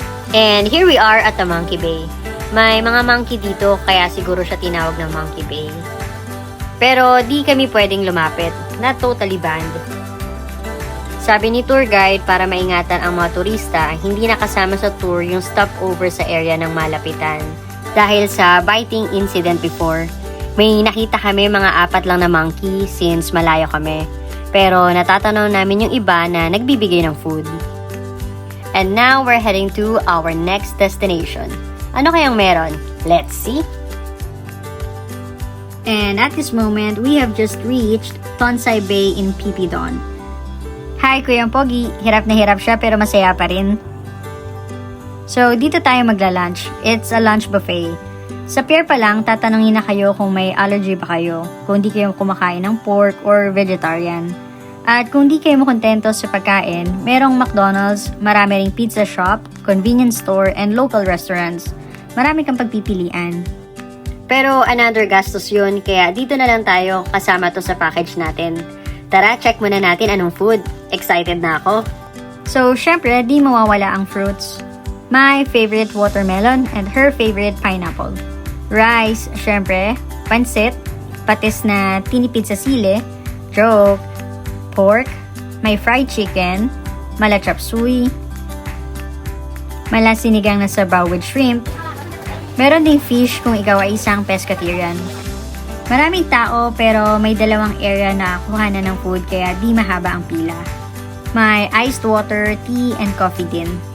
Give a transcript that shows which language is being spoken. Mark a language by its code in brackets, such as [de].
[en] And here we are at the Monkey Bay. [tl] May mga monkey dito kaya siguro siya tinawag ng Monkey Bay. Pero di kami pwedeng lumapit, [en] not totally banned. [tl] Sabi ni tour guide para maingatan ang mga turista, hindi nakasama sa tour yung stopover sa area ng malapitan. Dahil sa biting incident before, may nakita kami mga 4 lang na monkey since malayo kami. Pero natatanaw namin yung iba na nagbibigay ng food. [en] And now we're heading to our next destination. [tl] Ano kayang meron? [en] Let's see! And at this moment, we have just reached Tonsai Bay in Pipidon. [tl] Hi, Kuya Pogi. Hirap na hirap siya pero masaya pa rin. So, dito tayo magla-lunch. [en] It's a lunch buffet. [tl] Sa pier pa lang, tatanungin na kayo kung may allergy ba kayo, kung di kayo kumakain ng pork or vegetarian. At kung di kayo makontento sa pagkain, merong McDonald's, marami ring pizza shop, convenience store, and local restaurants. Marami kang pagpipilian. Pero another gastos yun, kaya dito na lang tayo kasama to sa package natin. Tara, check muna natin anong food. Excited na ako. So, syempre, di mawawala ang fruits. [en] My favorite watermelon and her favorite pineapple. [tl] Rice, syempre, pansit, patis na tinipid sa sili, joke, pork, may fried chicken, mala chop suey, mala sinigang na sabaw with shrimp. Meron ding fish kung ikaw ay isang pescatarian. Maraming tao pero may 2 area na kuhanan ng food kaya di mahaba ang pila. May iced water, tea, and coffee din.